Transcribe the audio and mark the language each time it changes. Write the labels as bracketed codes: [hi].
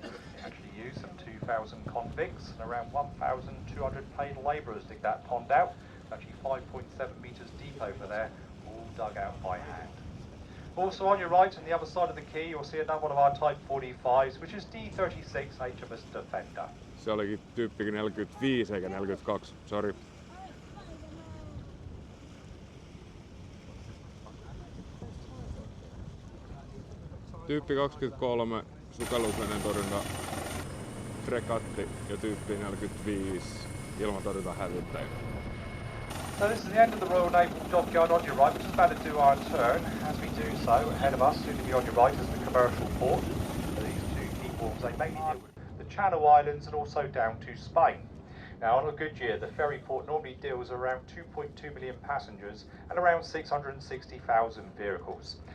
[en] They actually used some 2,000 convicts and around 1,200 paid labourers dig that pond out. It's actually 5.7 metres deep over there, all dug out by hand. Also on your right, on the other side of the quay, you'll see another one of our Type 45s, which is D36 HMS Defender. [fi] Se olikin tyyppikin 45 eikä 42, sori. Tyyppi 23 sukellusveneen torjunta fregatti ja tyyppi 45 ilmatorjunta hävittäjiä. [en] So this is the end of the Royal Naval Dockyard on your right, which is about to do our turn. As we do so, ahead of us, soon to be on your right, is the commercial port. So these two key ports, they mainly deal with the Channel Islands and also down to Spain. Now on a good year, the ferry port normally deals around 2.2 million passengers and around 660,000 vehicles.